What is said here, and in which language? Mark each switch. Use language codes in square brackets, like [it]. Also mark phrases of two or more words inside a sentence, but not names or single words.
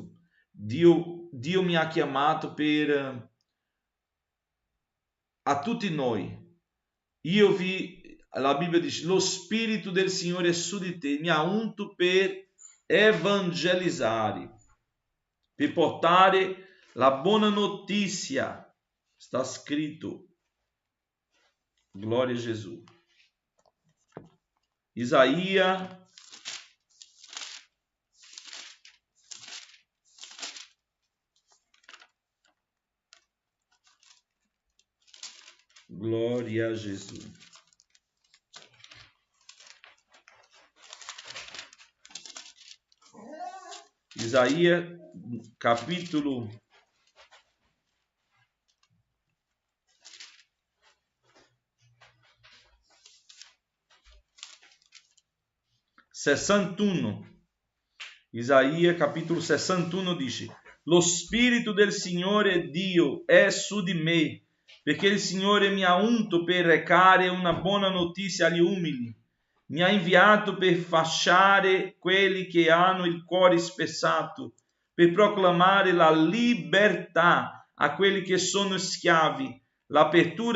[it] Dio mi ha chiamato per a tutti noi. la Bibbia dice, lo Spirito del Signore è su di te, mi ha unto per evangelizzare, per portare la buona notizia. Sta scritto. [pt] Glória a Jesus. Isaías glória a Jesus. Isaías capítulo 61. [it] Isaías capítulo 61 dice: Lo Spirito del Signore Dio è su di me, perché il Signore mi ha unto per recare una buona notizia agli umili. Mi ha inviato per fasciare quelli che hanno il cuore spezzato, per proclamare la libertà a quelli che sono schiavi, l'apertura